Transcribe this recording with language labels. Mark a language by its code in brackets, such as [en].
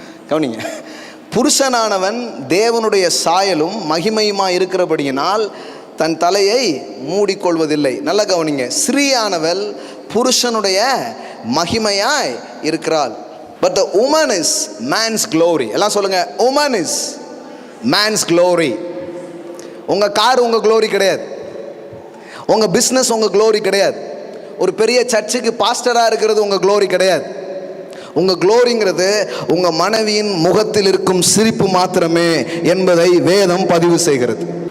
[ta] கவனிங்க, புருஷனானவன் தேவனுடைய சாயலும் மகிமையுமாக இருக்கிறபடியினால் தன் தலையை மூடிக்கொள்வதில்லை. நல்லா கவனிங்க, ஸ்ரீயானவள் புருஷனுடைய மகிமையாய் இருக்கிறாள். [en] But the woman is man's glory. [ta] எல்லாம் சொல்லுங்க, [en] woman is man's glory. [ta] உங்க கார் உங்க க்ளோரி கிடையாது, உங்க பிஸ்னஸ் உங்க க்ளோரி கிடையாது, ஒரு பெரிய சர்ச்சுக்கு பாஸ்டராக இருக்கிறது உங்க க்ளோரி கிடையாது. உங்க க்ளோரிங்கிறது உங்க மனைவியின் முகத்தில் இருக்கும் சிரிப்பு மாத்திரமே என்பதை வேதம் பதிவு செய்கிறது.